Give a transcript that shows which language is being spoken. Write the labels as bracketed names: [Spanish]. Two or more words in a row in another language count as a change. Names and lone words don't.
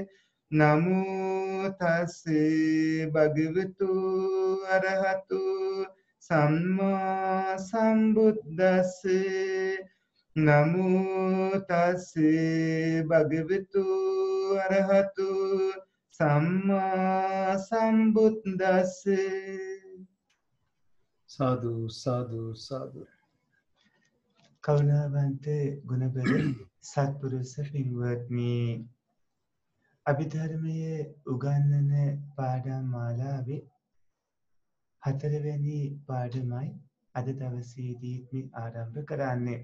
[Pali] Namo tassa bhagavatu arahatu samma sambuddhassa. Namo tassa bhagavatu arahatu samma sambuddhassa. Sadhu, sadhu, sadhu. [Sinhala] කරුණාවන්ත ගුණබර සත්පුරුෂ පින්වත්නි අභිධර්මයේ උගන්වන පාඩම් මාලාවේ හතරවැනි පාඩමයි අද දවසේදී මේ ආරම්භ කරන්නේ.